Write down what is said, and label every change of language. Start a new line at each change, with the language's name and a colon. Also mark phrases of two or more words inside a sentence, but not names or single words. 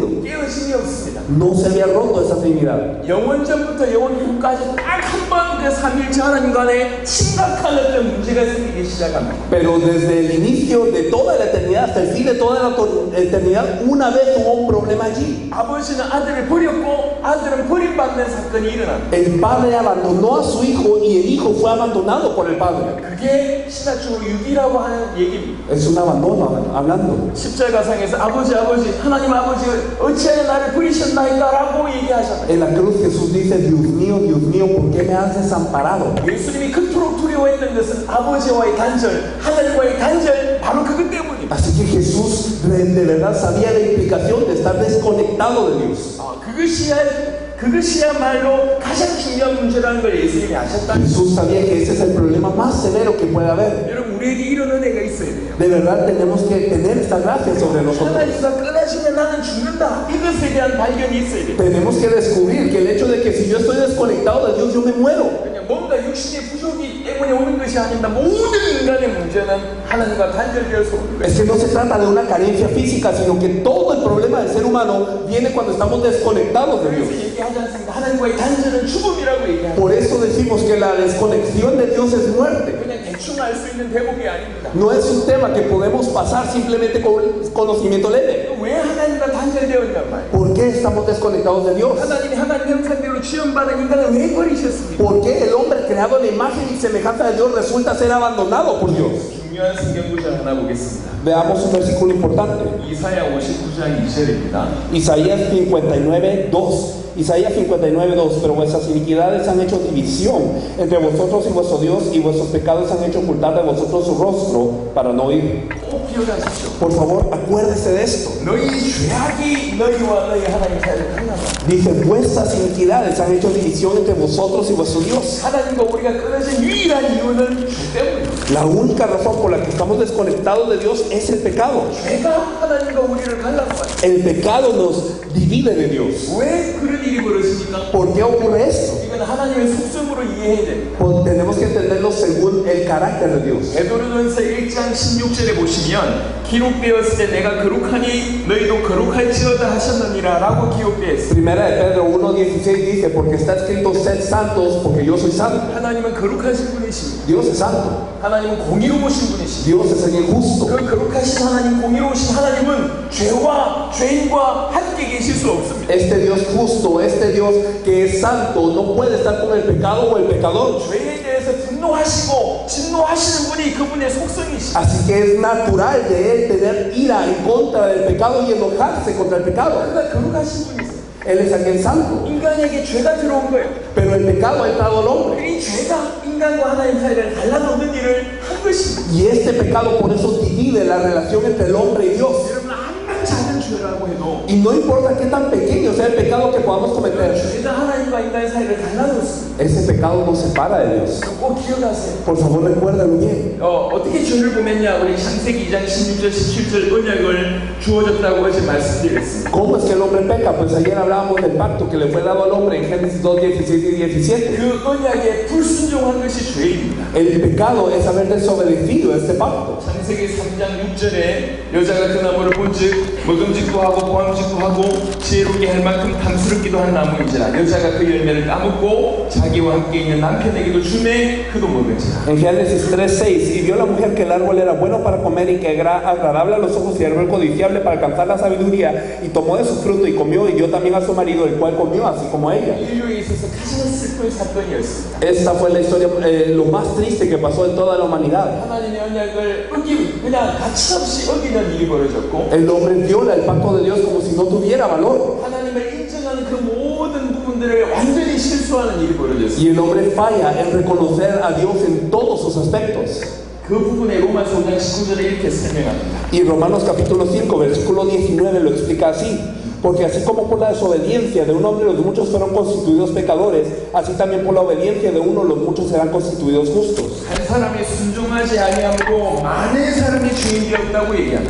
Korean: 깨어짐이 없습니다.
Spanish: No se había roto esa Trinidad.
Korean: 영원전부터 영원까지 딱 한 번 그 삼위일체 하나님 간에 심각한 어떤 문제가 생기기 시작합니다.
Spanish: Pero desde el inicio de toda la eternidad hasta el fin de toda la eternidad, una vez hubo un problema allí.
Korean: 아버지는 아들을 버렸고 아들은 버림받는 사건이 일어납니다.
Spanish: El padre abandonó a su hijo y el hijo fue abandonado por el padre.
Korean: 그게 신학적으로 유기라고 하는 얘기입니다.
Spanish: Es un abandono hablando.
Korean: 십자가상에서 아버지 하나님 아버지 어찌하여 나를 버리셨나이까라고 얘기하잖아요.
Spanish: En la cruz Jesús dice: Dios mío, ¿por qué me has desamparado?
Korean: 예수님이 그토록 두려워했던 것은 아버지와의 단절, 하늘과의 단절, 바로 그것 때문입니다.
Spanish: Así que Jesús de verdad sabía la implicación de estar desconectado de Dios.
Korean: 그것이야말로 가장 중요한 문제라는 걸 예수님이 아셨다.
Spanish: Jesús sabía que ese es el problema más severo que puede haber.
Korean: 여러분 우리에게 이런 은혜가 있어야 돼요.
Spanish: De verdad tenemos que tener esta gracia sobre nosotros.
Korean: 하나님과 끊어지면 나는 죽는다. 이것에 대한 발견이 있어야 돼요.
Spanish: Tenemos que descubrir que el hecho de que si yo estoy desconectado de Dios, yo me muero.
Korean: 그냥 뭔가 육신의 부족이 때문에 오는 것이 아닙니다. 모든 인간의 문제는 하나님과 단절되어서 오는
Spanish: Es
Korean: 거예요.
Spanish: que no se trata de una carencia física, sino que todo el problema del ser humano viene cuando estamos desconectados de Dios.
Korean: 그래서 얘기하지 않습니까? 하나님과의 단절은 죽음이라고 얘기합니다.
Spanish: Por eso decimos que la desconexión de Dios es muerte.
Korean: 그냥 대충 알 수 있는 대목이 아닙니다.
Spanish: No es un tema que podemos pasar simplemente con conocimiento leve.
Korean: 왜 하나님과 단절되어 있단 말이에요?
Spanish: ¿Por qué estamos desconectados de Dios?
Korean: 하나님이 하나님 형상대로 모델로 지원받은 인간을 왜 버리셨습니까?
Spanish: ¿Por qué el hombre creado en la imagen y semejanza de Dios resulta ser abandonado por Dios?
Korean: 중요한 성경 구절 하나 보겠습니다.
Spanish: Veamos un versículo importante.
Korean: 이사야 59장 2절입니다.
Spanish: Isaías 59:2. Isaías 59:2. Pero vuestras iniquidades han hecho división entre vosotros y vuestro Dios, y vuestros pecados han hecho ocultar de vosotros su rostro para no oír.
Korean: 꼭 기억하십시오.
Spanish: Por favor, acuérdese de esto.
Korean: 너희 죄악이 너희와 너희 하나님 사이를 갈라놔.
Spanish: Dice, vuestras iniquidades han hecho división entre vosotros y vuestro Dios.
Korean: 하나님과 우리가 끊어진 유일한 이유는 죄 때문이에요.
Spanish: La única razón por la que estamos desconectados de Dios es el pecado.
Korean: 죄가 하나님과 우리를 갈라놔요.
Spanish: El pecado nos divide de Dios.
Korean: 왜 그런 일이 벌어집니까?
Spanish: ¿Por qué ocurre esto?
Korean: 이건 하나님의 속성으로 이해해야 됩니다.
Spanish: Pues tenemos que entenderlo según el carácter de Dios.
Korean: 베드로전서 1장 16절에 보시면 기록되었을 때 내가 거룩하니 너희도 거룩할지어다 하셨느니라 라고 기록되어 있습니다.
Spanish: Primera de Pedro 1:16 dice, porque está escrito, sed santos, porque yo soy santo.
Korean: 하나님은 거룩하신 분이십니다.
Spanish: Dios es santo.
Korean: 하나님은 공의로우신 분이십니다.
Spanish: Dios es el injusto.
Korean: 그 거룩하신 하나님, 공의로우신 하나님은 죄와 죄인과 함께 계실 수 없습니다.
Spanish: Este Dios justo, este Dios que es santo, no puede estar con el pecado o el pecador.
Korean: 죄에 대해서 분노하시고 진노하시는 분이 그분의 속성이십니다.
Spanish: Así que es natural de él tener ira en contra del pecado y enojarse contra el pecado.
Korean: 그러니까 거룩하신 분이세요.
Spanish: Él es aquel santo.
Korean: 인간에게 죄가 들어온 거예요.
Spanish: Pero el pecado ha entrado al hombre.
Korean: 이 죄가 인간과 하나님 사이를 갈라놓는 일을 한 것입니다.
Spanish: Y este pecado por eso divide la relación entre el hombre y Dios.
Korean: 여러분 아무리 작은 죄라고 해도
Spanish: Y no importa qué tan pequeño sea el pecado que podamos cometer,
Korean: 죄가 하나님과 인간의 사이를 갈라놓습니다.
Spanish: ese pecado nos separa de Dios.
Korean: 꼭 기억하세요.
Spanish: Por favor, recuérdalo bien.
Korean: 어떻게 죄를 보면냐? 우리 창세기 2장 16절 17절 언약을 주어졌다고 어제 말씀드렸습니다.
Spanish: ¿Cómo es que el hombre peca? Pues ayer hablábamos del pacto que le fue dado al hombre en Génesis 2:16 y 17.
Korean: 그 언약에 불순종한 것이 죄입니다.
Spanish: El pecado es haber desobedecido este pacto.
Korean: 창세기 3장 6절에 여자가 그 나무를 본즉 먹음직도 하고 보암직도 하고 지혜롭게 할 만큼 탐스럽기도 한 나무인지라 여자가 그 열매를 따먹고 자기와 함께 있는 남편에게도 주매 그도 먹은지라.
Spanish: En Génesis 3:6, y vio la mujer que el árbol era bueno para comer y que era agradable a los ojos y árbol codiciable para alcanzar la sabiduría, y tomó de su fruto y comió, y dio también a su marido, el cual comió así como ella.
Korean: 인류에 있어서 가장 슬픈 사건이었습니다.
Spanish: Esta fue la historia, lo más triste que pasó en toda la humanidad.
Korean: 하나님의 언약을 그냥 가치없이 어기는 일이 벌어졌고
Spanish: El hombre viola el pacto de Dios como si no tuviera valor.
Korean: 하나님을 인정하는 그 모든 부분들을 완전히 실수하는 일이 벌어졌습니다.
Spanish: Y el hombre falla en reconocer a Dios en todos sus aspectos.
Korean: 그 부분에 로마서 5장 19절에 이렇게 설명합니다.
Spanish: Y Romanos capítulo 5, versículo 19 lo explica así. Porque así como por la desobediencia de un hombre los muchos fueron constituidos pecadores, así también por la obediencia de uno los muchos serán constituidos justos.
Korean: 한 사람이 순종하지 아니함으로 많은 사람이 죄인 되었다고 얘기합니다.